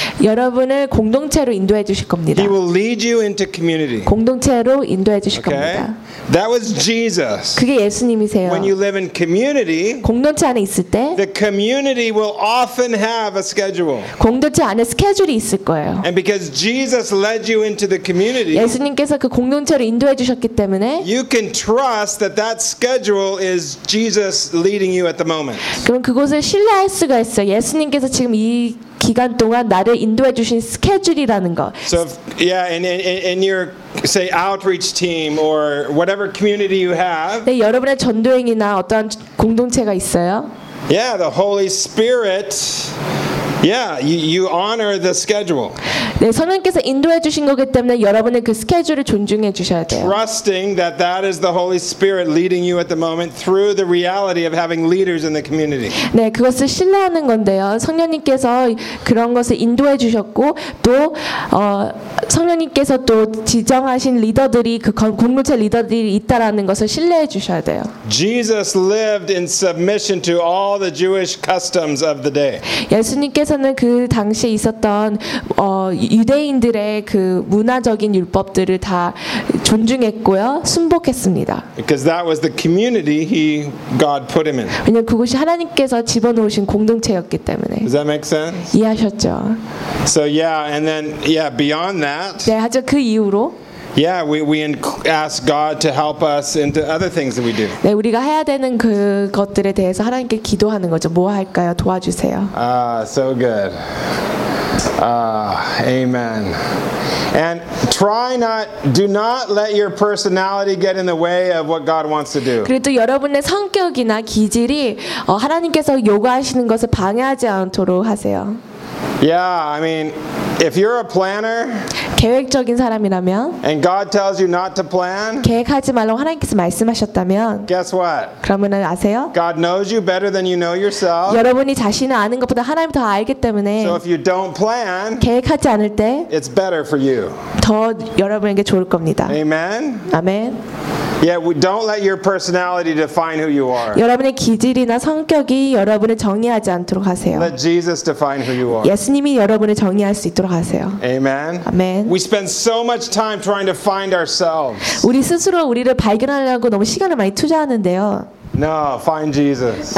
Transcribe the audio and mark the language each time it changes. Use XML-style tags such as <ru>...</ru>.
<ko>여러분을 공동체로 인도해 주실 겁니다.</ko> <en>He will lead you into community.</en> <ko>공동체로 인도해 주실</ko> <en>okay?</en> <ko>겁니다.</ko> <en>That was Jesus.</en> <ko>그게 예수님이세요.</ko> <en>When you live in community,</en> <ko>공동체 안에 있을 때,</ko> <en>the community will often have a schedule.</en> <ko>공동체 안에 스케줄이 있을 거예요.</ko> <en>And because Jesus led you into the community,</en> <ko>예수님께서 그 공동체로 인도해 주셨기 때문에,</ko> <en>you can trust that that schedule is Jesus leading you at the moment.</en> <ko>그럼 그곳을 신뢰할 수가 있어. 예수님께서 지금 이 기간 동안 나를 인도해 주신 스케줄이라는 거.</ko> <en>So if, yeah, and your say outreach team or whatever community you have.</en> <ko>네, 여러분의 전도행이나 어떤 공동체가 있어요?</ko> <en>Yeah, the Holy Spirit. Yeah, you honor the schedule.</en> <ko>네, 성령께서 인도해 주신 거기 때문에 여러분의 그 스케줄을 존중해 주셔야 돼요.</ko> <en>Trusting that that is the Holy Spirit leading you at the moment through the reality of having leaders in the community.</en> <ko>네, 그것을 신뢰하는 건데요. 성령님께서 그런 것을 인도해 주셨고 또 성령님께서 또 지정하신 리더들이 그 공동체 리더들이 있다라는 것을 신뢰해 주셔야 돼요.</ko> <en>Jesus lived in submission to all the Jewish customs of the day.</en> <ko>예수님께서는 그 당시에 있었던 유대인들의 그 문화적인 율법들을 다 존중했고요, 순복했습니다.</ko> <en>Because that was the community he God put him in.</en> <ko>왜냐하면 그곳이 하나님께서 집어넣으신 공동체였기 때문에.</ko> <en>Does that make sense?</en> <ko>이해하셨죠?</ko> <en>So yeah, and then yeah, beyond that.</en> <ko>네, 하죠 그 이후로.</ko> <en>Yeah, we ask God to help us into other things that we do.</en> <ko>네, 우리가 해야 되는 그 것들에 대해서 하나님께 기도하는 거죠. 뭐 할까요? 도와주세요.</ko> <en>So good. Amen. And do not let your personality get in the way of what God wants to do.</en> <ko>그래도 여러분의 성격이나 기질이 하나님께서 요구하시는 것을 방해하지 않도록 하세요.</ko> <en>Yeah, I mean, if you're a planner,</en> <ko>계획적인 사람이라면,</ko> <en>and God tells you not to plan,</en> <ko>계획하지 말라고 하나님께서 말씀하셨다면,</ko> <en>guess what?</en> <ko>그러면은 아세요?</ko> <en>God knows you better than you know yourself.</en> <ko>여러분이 자신을 아는 것보다 하나님 더 알기 때문에,</ko> <en>so if you don't plan,</en> <ko>계획하지 않을 때,</ko> <en>it's better for you.</en> <ko>더 여러분에게 좋을 겁니다.</ko> <en>Amen. Amen. Yeah, we don't let your personality define who you are.</en> <ko>여러분의 기질이나 성격이 여러분을 정의하지 않도록 하세요.</ko> <en>Let Jesus define who you are.</en> <ko>예수님이 여러분을 정의할 수 있도록 하세요.</ko> <en>Amen. Amen. We spend so much time trying to find ourselves.</en> <ko>우리 스스로 우리를 발견하려고 너무 시간을 많이 투자하는데요.</ko> <en>No, find Jesus.</en>